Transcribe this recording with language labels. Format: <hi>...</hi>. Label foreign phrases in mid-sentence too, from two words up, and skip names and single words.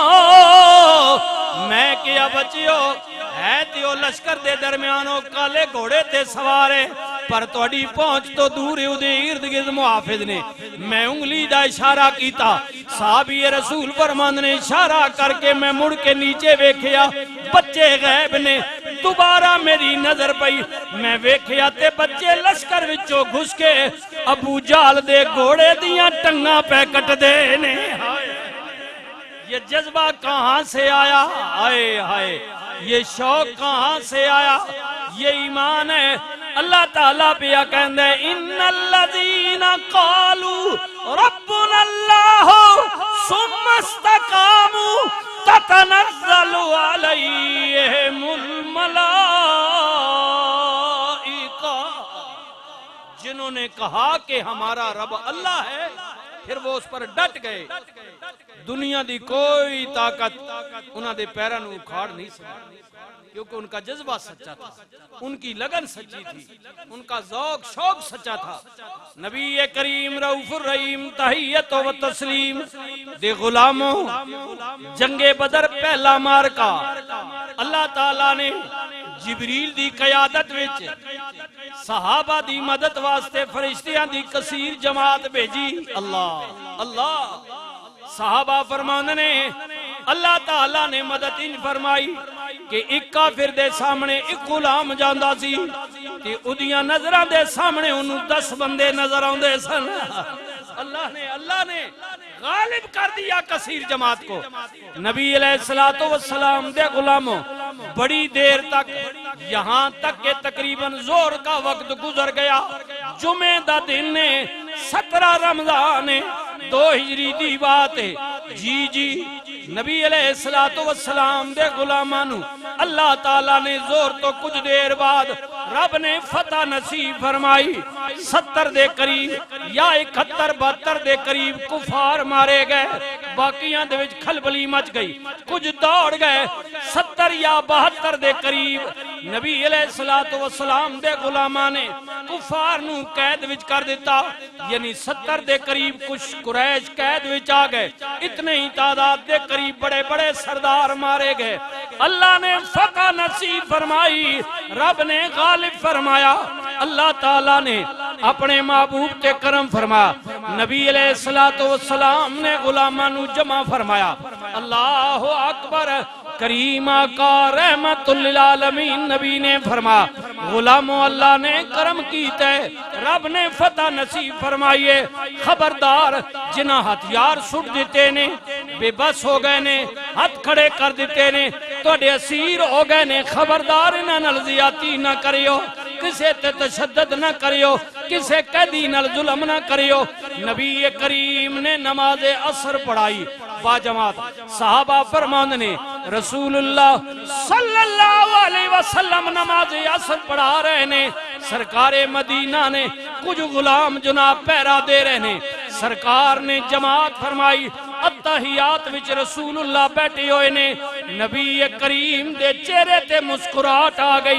<pa>میں کیا بچیو ہے تیو لشکر دے درمیانوں کالے گھوڑے تے سوارے، پر توڑی پہنچ تو دور دے ارد گرد محافظ نے، میں انگلی دا اشارہ کیتا، صحابی رسول فرمان نے اشارہ کر کے میں مڑ کے نیچے ویکھیا، بچے غیب نے، دوبارہ میری نظر پئی، میں ویکھیا تے بچے لشکر وچوں گھس کے ابو جال دے گھوڑے دیاں ٹنگاں پہ کٹ دے نے۔</pa> <ur>یہ جذبہ کہاں سے آیا؟ آئے ہائے، یہ شوق کہاں سے آیا؟ یہ ایمان ہے۔</ur> <pa>اللہ تعالیٰ پیا کہندے</pa> <ar>ان الذین قالوا ربنا اللہ ثم استقاموا تتنزل علیہم الملائکہ،</ar> <ur>جنہوں نے کہا کہ ہمارا رب اللہ ہے پھر وہ اس پر ڈٹ گئے،</ur> <pa>دنیا دی کوئی طاقت انہاں دے پیراں نوں اکھاڑ</pa> <ur>نہیں سکتی، کیونکہ ان کا جذبہ سچا تھا، ان کی لگن سچی تھی، ان کا ذوق شوق سچا تھا۔</ur> <pa>نبی کریم رؤوف الرحیم تحیت و تسلیم دے غلاموں، جنگ بدر پہلا مارکا اللہ تعالیٰ نے جبریل دی قیادت وچ صحابہ دی مدد واسطے فرشتیاں دی کثیر جماعت بھیجی۔ اللہ اللہ، صحابہ فرمان نے اللہ تعالیٰ نے مدد ان فرمائی کہ ایک کافر دے سامنے ایک غلام جاندہ سی کہ ادیاں نظران دے سامنے انہوں 10 بندے نظر آن دے سن۔</pa> <ur>اللہ نے غالب کر دیا کثیر جماعت کو۔</ur> <pa>نبی علیہ السلام دے غلاموں بڑی دیر تک، یہاں تک کہ تقریباً زور کا وقت گزر گیا۔ جمعہ دا دن نے 17 رمضان 2 ہجری دی بات ہے۔ جی نبی علیہ السلام دے غلامانو اللہ تعالیٰ نے زور تو کچھ دیر بعد رب نے فتح نصیب فرمائی۔ 70 دے قریب یا 71 72 دے قریب کفار مارے گئے، باقیاں دے وچ کھلبلی مچ گئی، کچھ دوڑ گئے۔ 70 یا 72 دے قریب نبی علیہ السلام دے غلاماں نے کفار نو قید وچ کر دیتا، یعنی 70 دے قریب کچھ قریش قید وچ آ گئے۔ اتنے ہی تعداد دے قریب بڑے بڑے سردار مارے گئے۔ اللہ نے فتح نصیب فرمائی، رب نے غالب فرمایا۔ اللہ تعالیٰ نے اپنے محبوب تے کرم فرمایا۔ نبی علیہ السلام نے غلاماں نو جمع فرمایا۔ اللہ اکبر، کریم آقا رحمت للعالمین نبی نے فرمایا غلاموں اللہ نے کرم کیتا ہے، رب نے فتح نصیب فرمائیے۔ خبردار جنہ ہتھیار سٹ دیتے نے، بے بس ہو گئے نے، ہاتھ کھڑے کر دیتے نے، توڑے اسیر ہو گئے نے، خبردار انہاں نال زیادتی نہ کریو، کسے تے تشدد نہ کریو، کسے قیدی نال ظلم نہ کریو۔ نبی کریم نے نماز عصر پڑھائی با جماعت، صحابہ فرمان نے رسول اللہ صلی اللہ علیہ وسلم نماز عصر پڑھا رہے نے، سرکار مدینہ نے کچھ غلام جناب پہرا دے رہے نے، سرکار نے جماعت فرمائی، اتحیات وچ رسول اللہ بیٹھے ہوئے نے، نبی کریم دے چہرے تے مسکراہٹ آ گئی۔</pa>